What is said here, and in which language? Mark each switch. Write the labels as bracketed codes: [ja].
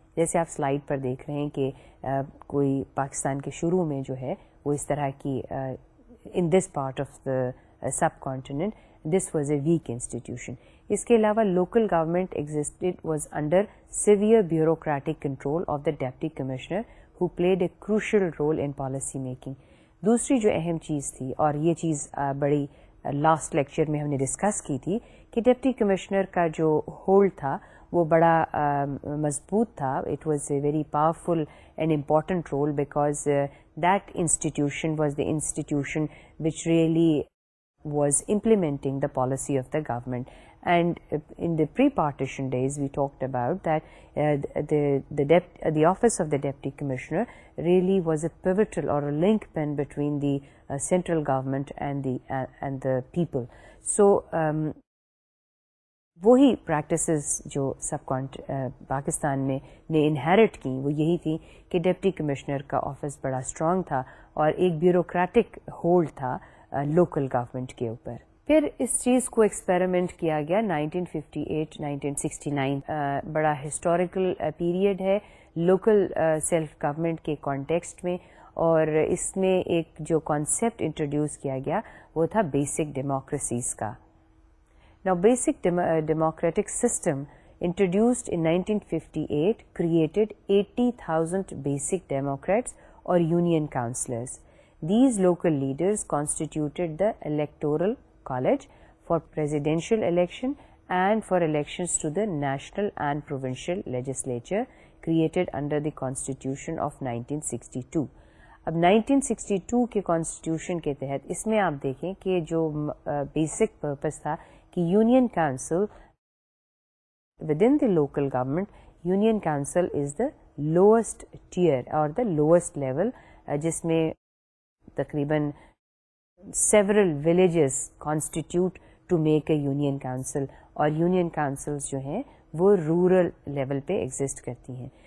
[ur] جیسے آپ سلائیڈ پر دیکھ رہے ہیں کہ کوئی پاکستان کے شروع میں جو ہے وہ اس طرح کی [en] in this part of the subcontinent this was a weak institution. [ur] اس کے علاوہ [en] local government existed was under severe bureaucratic control of the deputy commissioner who played a crucial role in policy making. [ur] دوسری جو اہم چیز تھی، اور یہ چیز بڑی لاسٹ لیکچر میں ہم نے ڈسکس کی تھی، کہ ڈپٹی کمشنر کا جو ہولڈ تھا وہ بڑا مضبوط تھا. [en] It was a very powerful and important role because that institution was the institution which really was implementing the policy of the government. And in the pre-partition days we talked about that the office of the deputy commissioner really was a pivotal or a link pin between the central government and the people. [ur] So وہی practices جو پاکستان میں نے inherent کی وہ یہی تھی کہ deputy commissioner کا آفس بڑا اسٹرانگ تھا اور ایک بیوروکریٹک ہولڈ تھا لوکل گورنمنٹ کے اوپر. پھر اس چیز کو ایکسپیریمنٹ کیا گیا 1958-1969، بڑا ہسٹوریکل پیریڈ ہے لوکل سیلف گورنمنٹ کے کانٹیکسٹ میں، اور اس میں ایک جو کانسیپٹ انٹروڈیوس کیا گیا وہ تھا بیسک ڈیموکریسیز کا. [en] Now basic democratic system introduced in 1958 created 80,000 basic democrats or union councillors. These local leaders constituted the electoral college for presidential election and for elections to the national and provincial legislature created under the constitution of 1962. [ur] اب 1962 کے constitution کے تحت اس میں آپ دیکھیں کہ جو basic purpose تھا کہ [en] union council within the local government, union council [ur] is the lowest tier اور دا لوئسٹ لیول، جس میں تقریباً several villages constituted to make A union council, اور یونین کاؤنسلز جو ہیں وہ رورل لیول پہ ایگزسٹ کرتی ہیں.